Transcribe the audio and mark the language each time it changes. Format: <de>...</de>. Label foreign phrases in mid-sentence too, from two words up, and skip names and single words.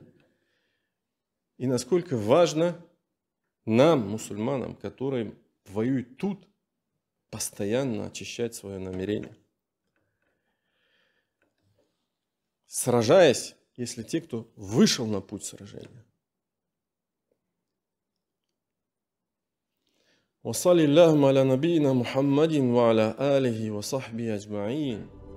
<ru>И насколько важно нам, мусульманам, которые воюют тут, постоянно очищать свое намерение. сражаясь, если те, кто вышел на путь сражения.</ru> <ar>وصلى اللهم على نبينا محمد وعلى آله وصحبه أجمعين.</ar>